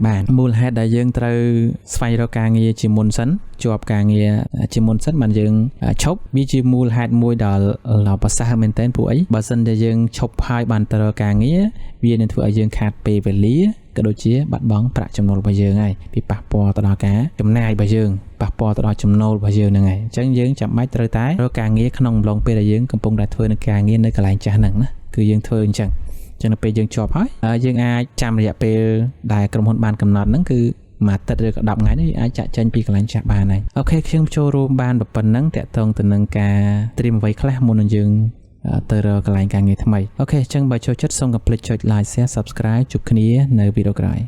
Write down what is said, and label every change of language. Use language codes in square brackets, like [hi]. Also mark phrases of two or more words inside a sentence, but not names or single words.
[km] បានមូលហេតុដែលយើងត្រូវស្វែងរកការងារជាមុនសិនជាប់ការងារជាមុនសិនបានយើងឈប់វាជាមូលហេតុមួយដល់ប្រសើរមែនទែនព្រោះអីបើសិនតែយើងឈប់ហើយបានទៅរកការងារវានឹងធ្វើឲ្យយើងខាតពេលវេលាក៏ដូចជាបាត់បង់ប្រាក់ចំណូលរបស់យើងហើយពីប៉ះពាល់ទៅដល់ការចំណាយរបស់យើងប៉ះពាល់ទៅដល់ចំណូលរបស់យើងហ្នឹងហើយអញ្ចឹងយើងចាំបាច់ត្រូវតែរកការងារក្នុងអំឡុងពេលដែលយើងកំពុងតែធ្វើនៅការងារនៅកន្លែងចាស់ហ្នឹងណាគឺយើងធ្វើអញ្ចឹង ចឹងនៅពេលយើងជាប់ហើយយើងអាចចាំរយៈពេលដែលក្រុមហ៊ុនបានកំណត់ហ្នឹងគឺមួយអាទិត្យឬក៏10ថ្ងៃនេះអាចចាក់ចេញពីកន្លែងចាស់បានហើយអូខេខ្ញុំចូលរួមបានប៉ុណ្ណឹងតាក់ទងទៅនឹងការត្រៀមអ្វីខ្លះមុននឹងយើងទៅរកកន្លែងការងារថ្មីអូខេអញ្ចឹងបើចូលចិត្តសូមកុំភ្លេចចុច [en] like share subscribe [km] ជួបគ្នានៅវីដេអូក្រោយ